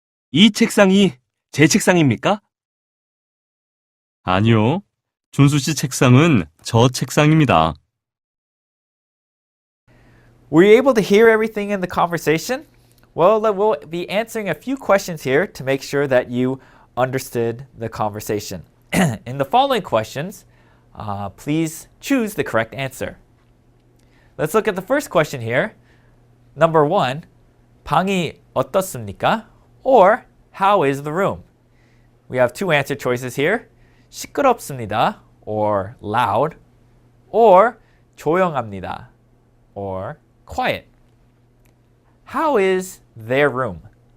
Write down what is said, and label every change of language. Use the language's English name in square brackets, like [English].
[Korean] 이 책상이 제 책상입니까? 아니요, 준수 씨 책상은 저 책상입니다. [English] Were you able to hear everything in the conversation? Well, we'll be answering a few questions here to make sure that you understood the conversation. In the following questions, please choose the correct answer. Let's look at the first question here. Number 1, [Korean] 방이 어떻습니까? [English] Or, how is the room? We have two answer choices here. [Korean] 시끄럽습니다, [English] or loud, or [Korean] 조용합니다, [English] or quiet. How is their room?